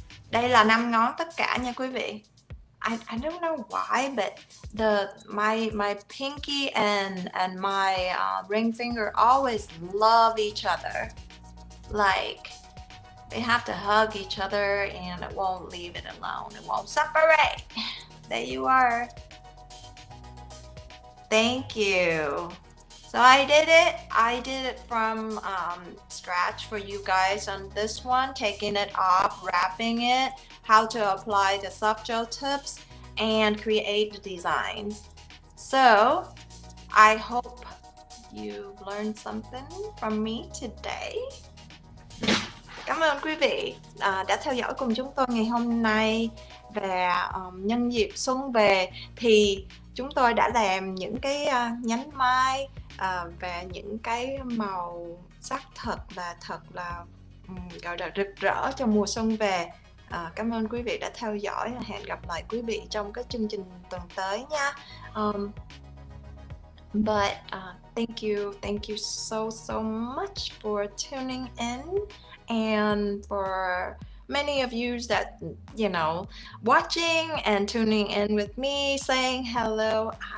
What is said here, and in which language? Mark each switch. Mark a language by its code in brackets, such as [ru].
[vi] Đây là 5 ngón tất cả nha quý vị. [en] I don't know why, but my pinky and my ring finger always love each other. Like they have to hug each other, and it won't leave it alone. It won't separate. There you are. Thank you. So I did it. I did it from scratch for you guys on this one, taking it off, wrapping it, how to apply the soft gel tips, and create the designs. So I hope you've learned something from me today. [vi] Cảm ơn quý vị đã theo dõi cùng chúng tôi ngày hôm nay. Và nhân dịp xuân về thì chúng tôi đã làm những cái nhánh mai và những cái màu sắc thật là gọi là rực rỡ cho mùa xuân về. Cảm ơn quý vị đã theo dõi. Hẹn gặp lại quý vị trong các chương trình tuần tới nha. [en] But thank you so much for tuning in, and for many of you that watching and tuning in with me, saying hello.